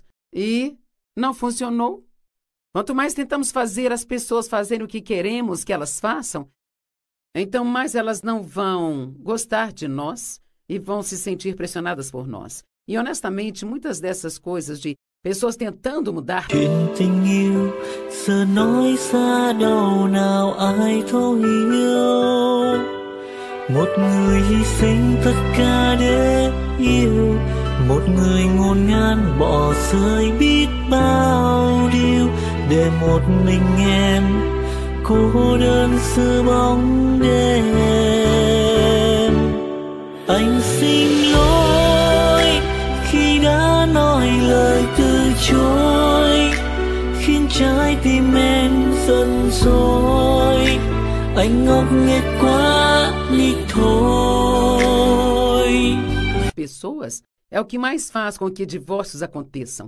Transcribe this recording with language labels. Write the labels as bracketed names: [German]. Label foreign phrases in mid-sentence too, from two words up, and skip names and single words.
[Portuguese] E não funcionou. Quanto mais tentamos fazer as pessoas fazerem o que queremos que elas façam, então mais elas não vão gostar de nós e vão se sentir pressionadas por nós. E, honestamente, muitas dessas coisas de pessoas tentando mudar. [Vietnamese] Chuyện tình yêu giờ nói xa đâu nào ai thấu hiểu. Một người hy sinh tất cả để yêu, một người ngổn ngang bỏ rơi biết bao điều để để một mình em cô đơn giữa bóng đêm. Anh xin lỗi khi đã nói lời từ chối, khiến trái tim em giận dỗi. Anh ngốc nghếch quá đi thôi. [Portuguese] Pessoas é o que mais faz com que divórcios aconteçam.